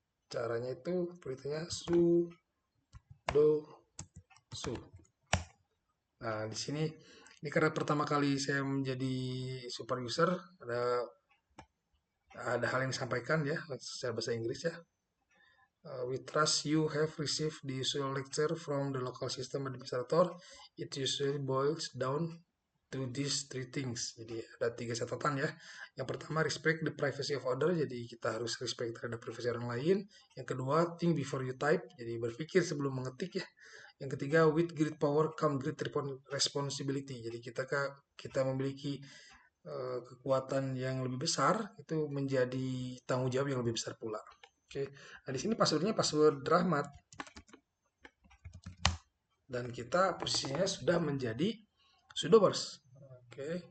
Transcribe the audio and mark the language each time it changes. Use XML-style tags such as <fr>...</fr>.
<id>Caranya itu perintahnya sudo su. Nah, di sini ini karena pertama kali saya menjadi super user, ada hal yang disampaikan ya secara bahasa Inggris ya.</id> <en>We trust you have received the usual lecture from the local system administrator. It usually boils down to these three things.</en> <id>Jadi ada 3 catatan ya. Yang pertama,</id> <en>respect the privacy of other.</en> <id>Jadi kita harus respect terhadap privasi orang lain. Yang kedua,</id> <en>think before you type.</en> <id>Jadi berpikir sebelum mengetik ya. Yang ketiga,</id> <en>with great power come great responsibility.</en> <id>Jadi kita memiliki kekuatan yang lebih besar, itu menjadi tanggung jawab yang lebih besar pula. Oke. Nah, di sini passwordnya password Rahmat. Dan kita posisinya sudah menjadi sudoers. Oke.</id>